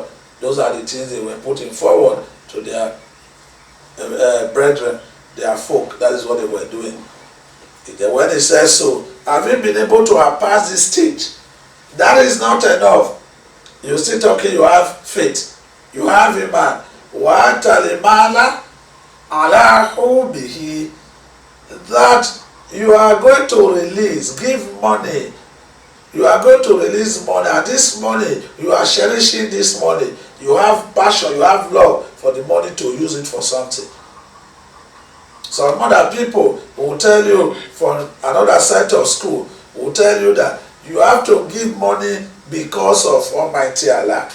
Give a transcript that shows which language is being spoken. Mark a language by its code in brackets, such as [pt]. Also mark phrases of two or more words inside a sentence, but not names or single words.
[en] Those are the things they were putting forward to their brethren, their folk. That is what they were doing. When he says so, have you been able to have passed this stage? That is not enough. You're still talking, you have faith. You have iman. [ar] Wa talimala ala hubihi, [en] that you are going to release, give money. You are going to release money, and this money, you are cherishing this money. You have passion, you have love for the money to use it for something. Some other people will tell you from another side of school, will tell you that you have to give money because of Almighty Allah.